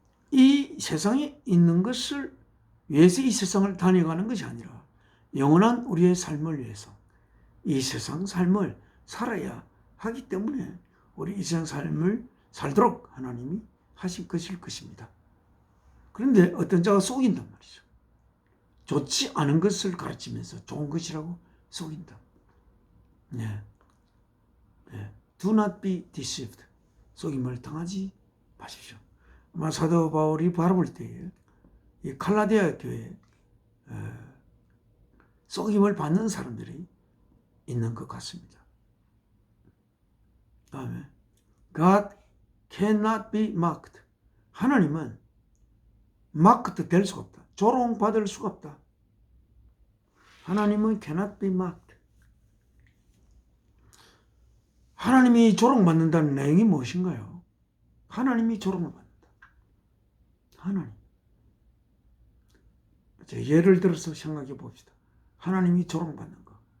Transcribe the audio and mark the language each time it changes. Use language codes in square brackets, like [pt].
[ko] 이 세상에 있는 것을 위해서 이 세상을 다녀가는 것이 아니라 영원한 우리의 삶을 위해서 이 세상 삶을 살아야 하기 때문에 우리 이 세상 삶을 살도록 하나님이 하신 것일 것입니다. 그런데 어떤 자가 속인단 말이죠. 좋지 않은 것을 가르치면서 좋은 것이라고 속인다. 네. [en] Do not be deceived. [ko] 속임을 당하지 보십시오. 아마 사도 바울이 바라볼 때에 이 갈라디아 교회에 속임을 받는 사람들이 있는 것 같습니다. 다음에 [en] God cannot be mocked. [ko] 하나님은 mocked 될 수가 없다. 조롱받을 수가 없다. 하나님은 [en] cannot be mocked. [ko] 하나님이 조롱받는다는 내용이 무엇인가요? 하나님이 조롱을 받는다. 하나님. 예를 들어서 생각해 봅시다. 하나님이 조롱받는 거.